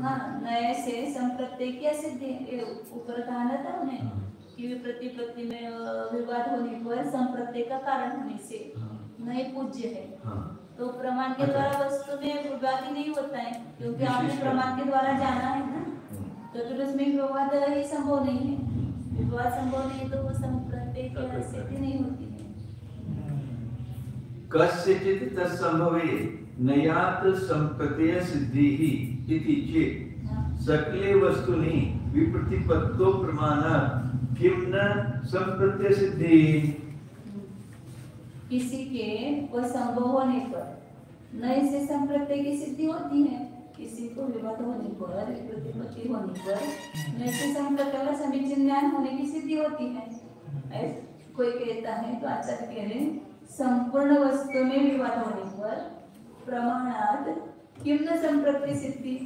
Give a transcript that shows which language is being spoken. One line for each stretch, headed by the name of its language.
Hindi: हाँ, नए से संप्रत्यय की असिद्धि ऊपर कहा ना था उन्हें कि विप्रतिपत्ति में विवाद होने पर संप्रत्यय का कारण होने से नए पूज्य है। तो प्रमाण के द्वारा वस्तु में विवाद ही नहीं होता है, क्योंकि आपने प्रमाण के द्वारा जाना है ना, तो फिर उसमें विवाद ही संभव नहीं है। विवाद संभव नहीं तो वो संप्रत्यय की स्थिति नहीं होती है।
Sanskrit: कस्यचित् तत्संभवे नयात् संप्रत्यय सिद्धिः इति चेत् सकले वस्तुनि विप्रतिपत्तो प्रमाणात् किं न संप्रत्यय सिद्धिः।
Hindi: किसी के वो संभव होने पर नए से संप्रत्यय की सिद्धि होती है। किसी को विवाद होने पर, प्रतिपत्ति होने पर नए से संप्रत्यय का समीचीन ज्ञान होने की सिद्धि होती है। कोई कहता है तो आचार्य कह रहे हैं संपूर्ण वस्तु में विवाद होने पर
Sanskrit: प्रमाणात किम न संप्रत्यय सिद्धि।